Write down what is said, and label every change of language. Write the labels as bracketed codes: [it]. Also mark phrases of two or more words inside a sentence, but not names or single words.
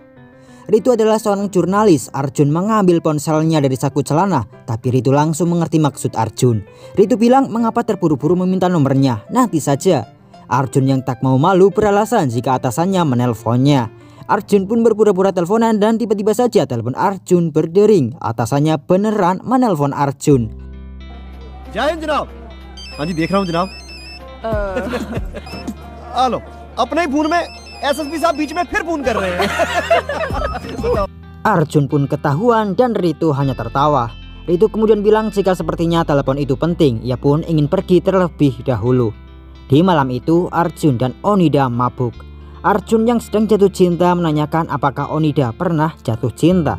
[id] Ritu adalah seorang jurnalis. Arjun mengambil ponselnya dari saku celana, tapi Ritu langsung mengerti maksud Arjun. Ritu bilang mengapa terburu-buru meminta nomornya, nanti saja. Arjun yang tak mau malu beralasan jika atasannya menelponnya. Arjun pun berpura-pura teleponan dan tiba-tiba saja telepon Arjun berdering. Atasannya beneran menelpon Arjun. [hi] जय हिंद जनाब। हाँ जी, देख रहा हूँ जनाब। आलो, अपने ही फोन में एसएसपी साहब बीच में फिर फोन कर रहे हैं। [id] Arjun pun ketahuan dan Ritu hanya tertawa. Ritu kemudian bilang jika sepertinya telepon itu penting, ia pun ingin pergi terlebih dahulu. Di malam itu Arjun dan Onida mabuk. Arjun yang sedang jatuh cinta menanyakan apakah Onida pernah jatuh cinta.